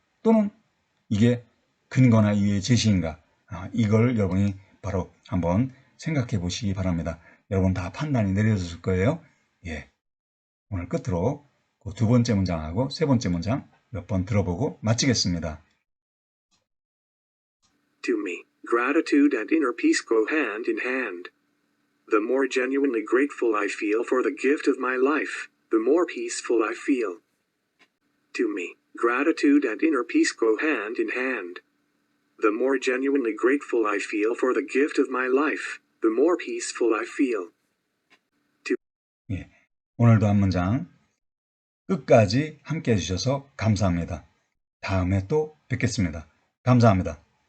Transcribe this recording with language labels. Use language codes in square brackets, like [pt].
[ko] 또는 이게 근거나 이유의 제시인가? 이걸 여러분이 바로 한번 생각해 보시기 바랍니다. 여러분 다 판단이 내려졌을 거예요. 예. 오늘 끝으로 그 두 번째 문장하고 세 번째 문장 몇 번 들어보고 마치겠습니다. [en] To me, gratitude and inner peace go hand in hand. The more genuinely grateful I feel for the gift of my life, the more peaceful I feel. To me, gratitude and inner peace go hand in hand. The more genuinely grateful I feel for the gift of my life, the more peaceful I feel. [ko] 예, 오늘도 한 문장 끝까지 함께 해주셔서 감사합니다. 다음에 또 뵙겠습니다. 감사합니다.